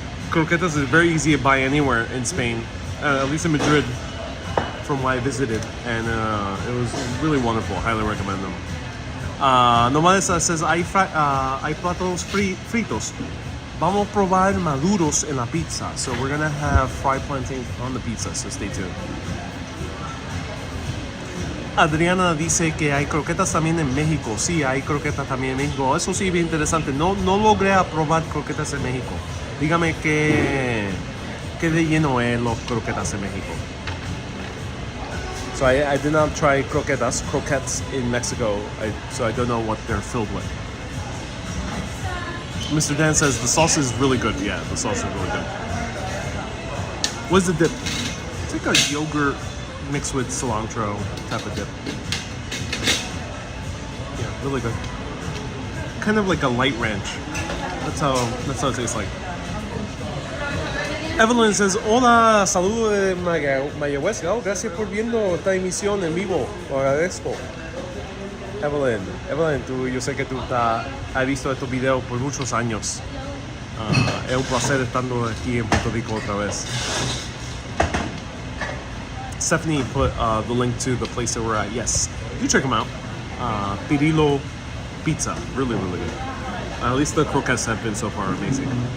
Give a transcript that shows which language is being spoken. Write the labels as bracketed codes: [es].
[en] croquetas is very easy to buy anywhere in Spain, at least in Madrid, from what I visited, and it was really wonderful. Highly recommend them. [es] Nomades says hay plátanos fritos. Vamos a probar maduros en la pizza. [en] So we're gonna have fried plantains on the pizza. So stay tuned. [es] Adriana dice que hay croquetas también en México. Sí, hay croquetas también en México. Eso sí, bien interesante. No logré probar croquetas en México. Dígame qué de lleno es los croquetas en México. [en] So I did not try croquettes in Mexico, so I don't know what they're filled with. Mr. Dan says the sauce is really good. Yeah, the sauce is really good. What's the dip? It's like a yogurt mixed with cilantro type of dip. Yeah, really good. Kind of like a light ranch. That's how it tastes like. [es] Evelyn says, hola, saludo de Mayagüez. Oh, gracias por viendo esta emisión en vivo. Lo agradezco. Evelyn, yo sé que tú has visto estos videos por muchos años. Es un placer estando aquí en Puerto Rico otra vez. [en] Stephanie put the link to the place that we're at. Yes, you check them out. Pirillo Pizza, really, really good. At least the croquettes have been so far amazing.